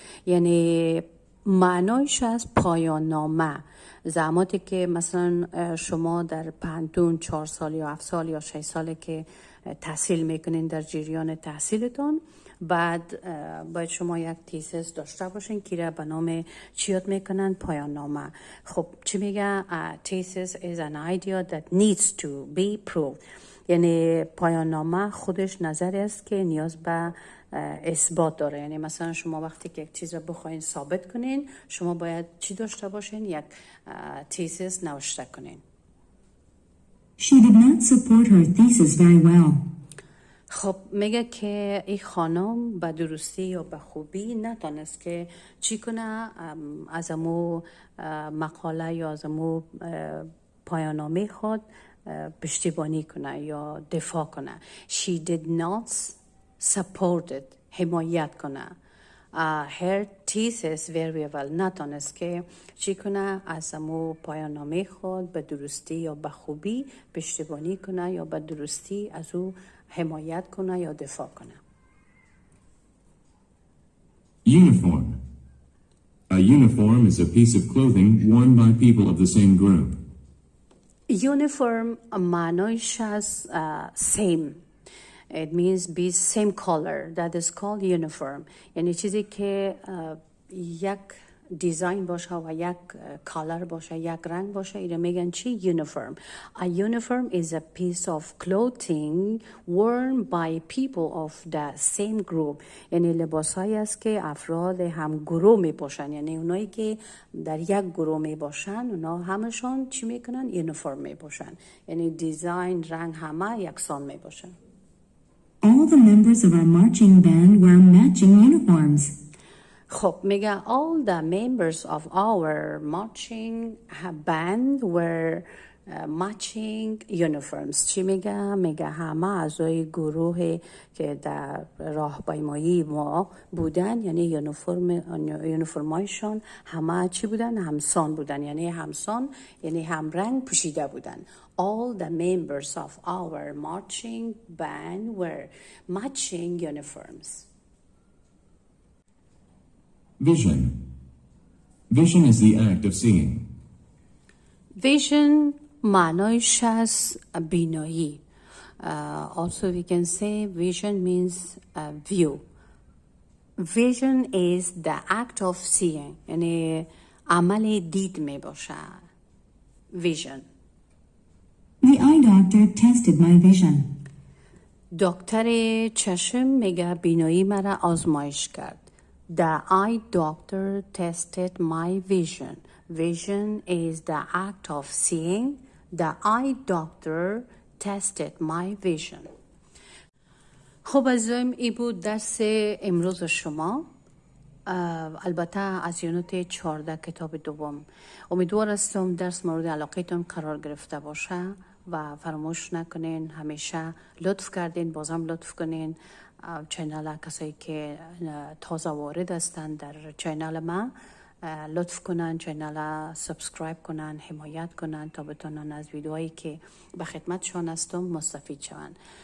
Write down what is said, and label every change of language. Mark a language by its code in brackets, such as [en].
[fa] یعنی معنایش از پایان نامه. زمانی که مثلا شما در پانتون 4 سال یا 7 سال یا 6 ساله که تحصیل میکنین در جریان تحصیلتون، بعد باید شما یک تیسس داشته باشین که را به نام چی یاد میکنن؟ پایان نامه. خب چی میگه؟ [en] thesis is an idea that needs to be proved. [fa] یعنی پایان نامه خودش نظری است که نیاز به اثبات داره. یعنی مثلا شما وقتی که یک چیز رو بخواین ثابت کنین، شما باید چی داشته باشین؟ یک تیسس نوشته کنین. [en] She did not support her thesis very well. [fa] خب میگه که این خانم به درستی یا به خوبی نتونست که چی کنه؟ از امو مقاله یا از امو پایان‌نامه خود پشتیبانی کنه یا دفاع کنه. [en] She did not support it، [fa] حمایت کنه. [en] her thesis very well، [fa] نتونست که چی کنه؟ از امو پایان‌نامه خود به درستی یا به خوبی پشتیبانی کنه یا به درستی از او حمایت کنه یا دفاع کنه. [en] Uniform. A uniform is a piece of clothing worn by people of the same group. [fa] Uniform معنایش از same. [en] It means be same color. That is called uniform. [fa] یعنی چیزی که یک دیزاین باشه و یک کالر باشه، یک رنگ باشه، اینا میگن چی؟ uniform. [en] A uniform is a piece of clothing worn by people of the same group. [fa] یعنی لباسایی است که افراد هم گروه می پوشن. یعنی اونایی که در یک گروه می باشن، اونا همشون چی میکنن؟ یونیفرم می پوشن. یعنی دیزاین، رنگ همه یکسان می باشن. [en] All the members of our marching band wear matching uniforms. [fa] خب میگه [en] all the members of our marching band wear matching uniforms. [fa] چی میگه؟ میگه همه اعضای گروه که در راهپیمایی ما بودن، یعنی یونیفرمایشون همه چی بودن؟ همسان بودن. یعنی همسان یعنی همرنگ پوشیده بودن. [en] All the members of our marching band wear matching uniforms. Vision. Vision is the act of seeing. [fa] Vision معنایش از بینایی. [en] Also we can say vision means view. Vision is the act of seeing. [fa] یعنی عمل دید می باشه. Vision. [en] The eye doctor tested my vision. [fa] دکتر چشم میگه بینایی مرا آزمایش کرد. [en] The eye doctor tested my vision. Vision is the act of seeing. The eye doctor tested my vision. [fa] خب عزیزایم این بود درس امروز شما. البته از یونت 14 کتاب دوم. امیدوار هستم درس مورد علاقتون قرار گرفته باشه و فراموش نکنین همیشه لطف کردین بازم لطف کنین چینل کسایی که تازه وارد هستن در چینل ما لطف کنن چینل سابسکرایب کنن حمایت کنن تا بتونن از ویدیوهایی که به خدمتشان هستم مستفید شون.